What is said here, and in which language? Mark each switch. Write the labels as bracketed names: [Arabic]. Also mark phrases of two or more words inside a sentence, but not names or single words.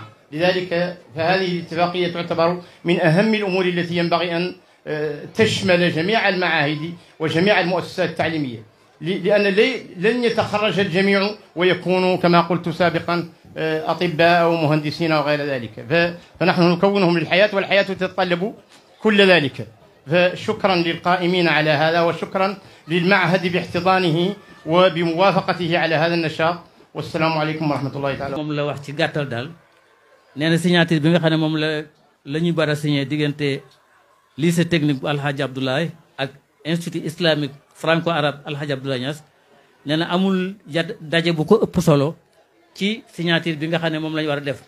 [Arabic] لذلك فهذه الاتفاقية تعتبر من أهم الأمور التي ينبغي أن تشمل جميع المعاهد وجميع المؤسسات التعليمية، لأن لن يتخرج الجميع ويكونوا كما قلت سابقا أطباء أو مهندسين أو غير ذلك، فنحن نكونهم للحياة، والحياة تتطلب كل ذلك. فشكرا للقائمين على هذا، وشكرا للمعهد باحتضانه وبموافقته على هذا النشاط. والسلام عليكم ورحمة الله تعالى. [Wolof] moom la wax ci gàttal daal nee na signature bi nga xam ne moom la ñu bara signé diggante [French] lycée technique [Wolof] bu Alhaji Abdoulaye ak [French] institut islamique franco arabe [Wolof] Alhaji Abdoulaye Niass, nee na amul daje bu ko ëpp solo ci signature bi nga xam ne moom la ñu war a def.